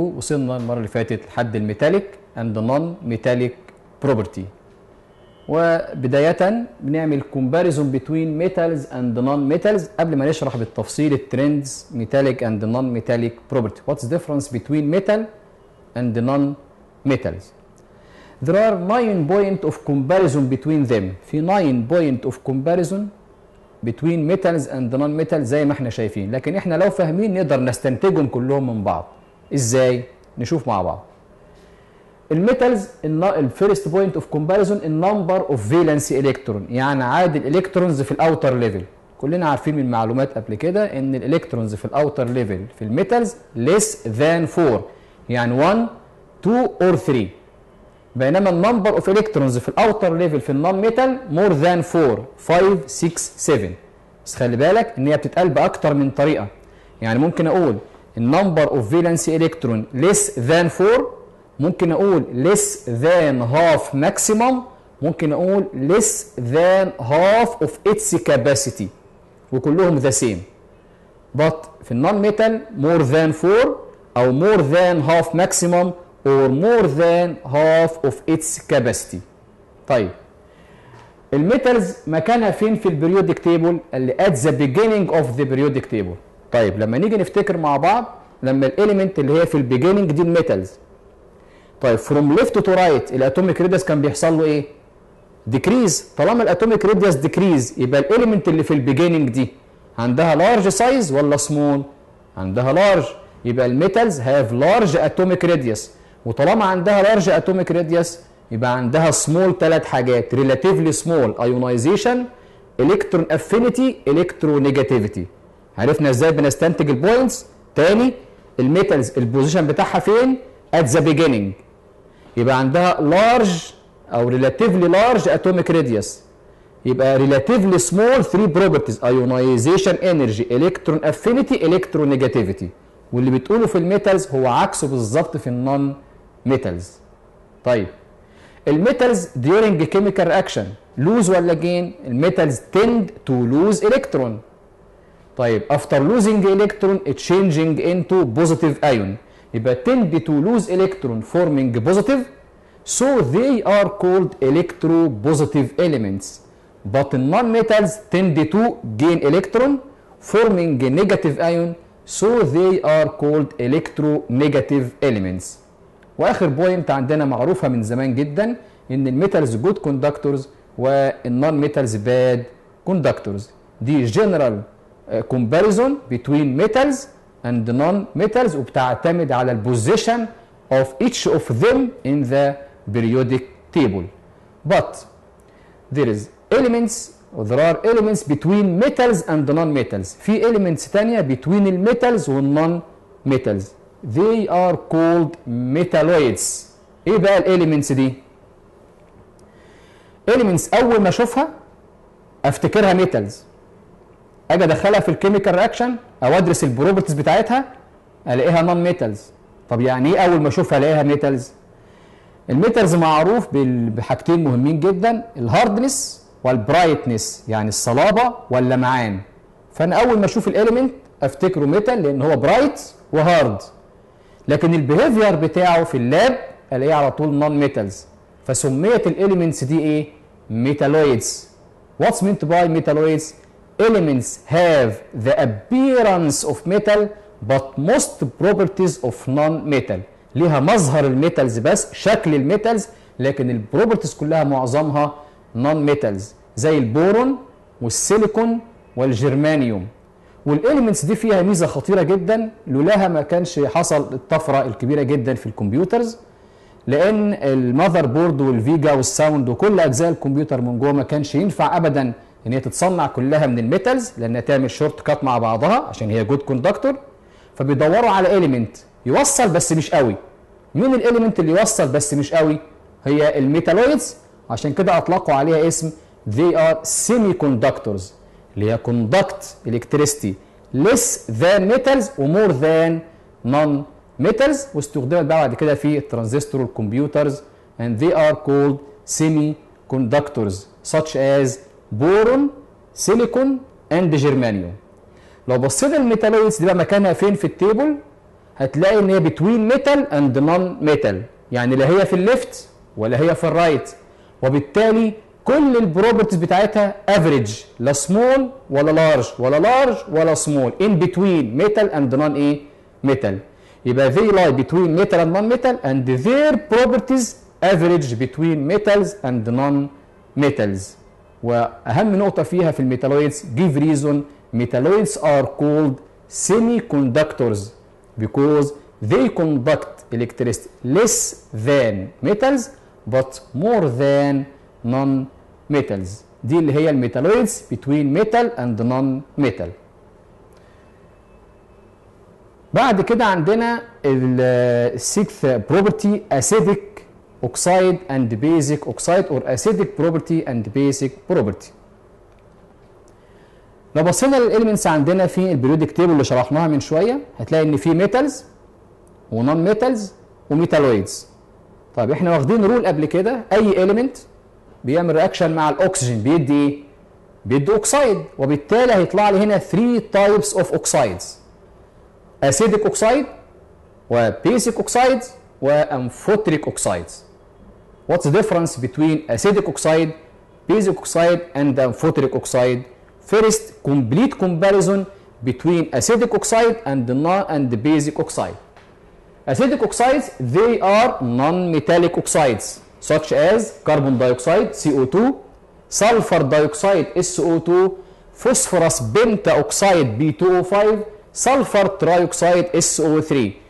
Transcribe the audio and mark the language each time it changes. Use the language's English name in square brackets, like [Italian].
[Arabic] وصلنا المره اللي فاتت لحد الميتاليك اند نون ميتاليك بروبرتي، وبدايه بنعمل كومباريزون بين ميتالز اند نون ميتالز قبل ما نشرح بالتفصيل الترندز ميتاليك اند نون ميتاليك بروبرتي. [English] What's difference بين metal and non metals. There are 9 points of comparison between them. [Arabic] في [English] 9 points of comparison between metals and non-metals [Arabic] زي ما احنا شايفين، لكن احنا لو فاهمين نقدر نستنتجهم كلهم من بعض. ازاي؟ نشوف مع بعض. الميتالز الفيرست بوينت اوف كومباريزون النمبر اوف فالنسي الكترون، يعني عدد الالكترونز في الاوتر ليفل. كلنا عارفين من معلومات قبل كده ان الالكترونز في الاوتر ليفل في الميتالز [English] less than 4، [Arabic] يعني 1 2 or 3. بينما النمبر اوف الكترونز في الاوتر ليفل في النون ميتال مور ذان 4 5 6 7. بس خلي بالك ان هي بتتقال باكتر من طريقه، يعني ممكن اقول النمبر اوف فالنسي الكترون [English] less than 4، [Arabic] ممكن اقول [English] less than half maximum، [Arabic] ممكن اقول [English] less than half of its capacity، [Arabic] وكلهم ذا سيم. [English] but [Arabic] في النون ميتال [English] more than 4 او more than half maximum or more than half of its capacity. [Arabic] طيب الميتالز مكانها فين في البريودك تيبل؟ اللي [English] at the beginning of the periodic table. [Arabic] طيب لما نيجي نفتكر مع بعض، لما الاليمنت اللي هي في البيجيننج دي الميتالز، طيب [English] from left to right [Arabic] الاتوميك ريديوس كان بيحصل له ايه؟ ديكريز. طالما الاتوميك ريديوس ديكريز يبقى الاليمنت اللي في البيجيننج دي عندها لارج سايز ولا سمول؟ عندها لارج، يبقى الميتالز هاف لارج اتوميك ريديوس. وطالما عندها لارج اتوميك ريديوس يبقى عندها سمول 3 حاجات: ريلاتيفلي سمول ايونايزيشن، الكترون افينيتي، الكترونيجاتيفيتي. عرفنا ازاي بنستنتج البوينتس؟ تاني، الميتالز البوزيشن بتاعها فين؟ ات ذا بيجيننج، يبقى عندها لارج او ريلاتيفلي لارج اتوميك ريديوس، يبقى ريلاتيفلي سمول 3 بروبرتيز: ايونايزيشن، انرجي، الكترون افينيتي، الكترونيجاتيفيتي. واللي بتقوله في الميتالز هو عكسه بالظبط في النون ميتالز. طيب الميتالز [English] during chemical reaction lose ولا gain؟ الميتالز tend to lose electron. طيب after losing electron changing into positive ion، [Arabic] يبقى [English] tend to lose electron forming positive، so they are called electropositive elements. But non-metals tend to gain electron forming negative ion، so they are called electronegative elements. [Arabic] واخر بوينت عندنا معروفه من زمان جدا ان الميتالز جود كوندكتورز والنون ميتالز باد كوندكتورز. [English] دي general comparison بين metals and non metals, [Arabic] وبتعتمد على [English] البوزيشن of each of them in the periodic table. But there is elements or there are elements between metals and non-metals. [Arabic] في elements تانية between الميتالز والنون metals. [English] They are called metalloids. [Arabic] ايه بقى الاليمنتس دي؟ elements اول ما اشوفها افتكرها ميتالز، اجي ادخلها في الكيميكال رياكشن او ادرس البروبرتيز بتاعتها الاقيها نون ميتالز. طب يعني ايه اول ما اشوفها الاقيها ميتالز؟ الميتالز معروف بحاجتين مهمين جدا: الهاردنس والبرايتنس، يعني الصلابه واللمعان. فانا اول ما اشوف الاليمنت افتكره ميتال لان هو برايت وهارد، لكن البيهيفير بتاعه في اللاب الاقيه على طول نون ميتالز. فسميت الاليمنتس دي ايه؟ ميتالويدز. [English] What's meant by metalloids? Elements have the appearance of metal but most properties of non-metal. [Arabic] ليها مظهر الميتالز بس، شكل الميتالز، لكن البروبرتيز كلها معظمها نون ميتالز، زي البورون والسيليكون والجرمانيوم. والاليمنتس دي فيها ميزه خطيره جدا، لولاها ما كانش حصل الطفره الكبيره جدا في الكمبيوترز، لان المذر بورد والفيجا والساوند وكل اجزاء الكمبيوتر من جوه ما كانش ينفع ابدا ان هي تتصنع كلها من الميتالز، لانها تعمل شورت كات مع بعضها عشان هي جود كوندكتور. فبيدوروا على اليمنت يوصل بس مش قوي. مين الاليمنت اللي يوصل بس مش قوي؟ هي الميتالويدز. عشان كده اطلقوا عليها اسم [English] they are semiconductors، [Arabic] اللي هي [English] conduct electricity less than metals ومور than non-metals، [Arabic] واستخدمت بعد كده في الترانزستور والكمبيوترز [English] and they are called semiconductors such as boron, silicon and germanium. [Arabic] لو بصينا الميتالويدز دي بقى مكانها فين في التيبل، هتلاقي ان هي بتوين ميتال اند نون ميتال، يعني لا هي في الليفت ولا هي في الرايت، وبالتالي كل البروبرتيز بتاعتها افريج، لا سمول ولا لارج ولا لارج ولا سمول، ان بتوين ميتال اند نون ايه ميتال. [English] يبقى they lie between metal and non-metal and their properties average between metals and non-metals. [Arabic] واهم نقطة فيها في الميتالويدز [English] give reason metalloids are called semiconductors because they conduct electricity less than metals but more than non-metals. [Arabic] دي اللي هي الميتالويدز [English] between metal and non-metal. [Arabic] بعد كده عندنا السيكث بروبرتي [English] acidic oxide and basic oxide or acidic property and basic property. [Arabic] لو بصينا للاليمنتس عندنا في البريودك تيبل اللي شرحناها من شويه، هتلاقي ان في ميتالز ونون ميتالز وميتالويدز. طيب احنا واخدين رول قبل كده، اي اليمنت بيعمل رياكشن مع الاكسجين بيدي ايه؟ بيدي اوكسايد، وبالتالي هيطلع لي هنا 3 تايبس اوف اوكسايدز: [English] acidic oxide [Arabic] وبيسيك oxides وامفوتريك oxides. [English] What's the difference between acidic oxide, basic oxide and amphoteric oxide? First, complete comparison between acidic oxide and the basic oxide. Acidic oxides, they are non-metallic oxides such as carbon dioxide CO2, sulfur dioxide SO2, phosphorus pentaoxide B2O5, sulfur trioxide SO3.